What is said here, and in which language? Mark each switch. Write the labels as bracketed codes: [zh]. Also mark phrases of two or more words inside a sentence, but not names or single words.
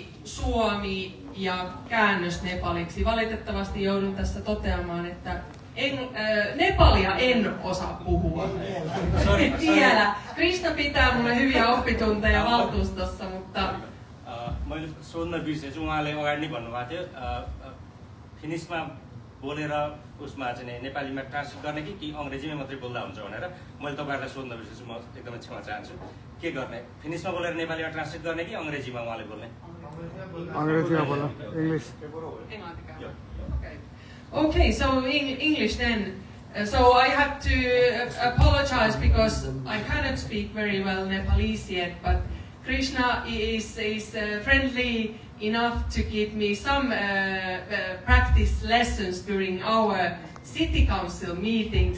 [fi] suomi ja käännös nepaliksi. Valitettavasti joudun tässä toteamaan, että nepalia en osaa puhua. Vielä. Krishna pitää mulle hyviä oppitunteja valtuustossa, mutta... [ne] मैले सोध्न बिर्सेछु उहाँले अगाडि नै भन्नुभएको थियो फिनिसमा बोलेर उसमा चाहिँ नेपालीमा ट्रान्सलेट गर्ने कि अङ्ग्रेजीमै मात्रै बोल्दा हुन्छ भनेर मैले तपाईहरुलाई सोध्न बिर्सेछु म एकदमै क्षमा चाहन्छु के गर्ने फिनिसमा बोलेर नेपालीमा ट्रान्सलेट गर्ने कि अङ्ग्रेजीमा उहाँले बोल्ने अङ्ग्रेजीमा बोल्नु इंग्लिश [en] Okay, so English then. So I have to apologize because I cannot speak very well Nepalese yet, but Krishna is friendly enough to give me some practice lessons during our city council meetings.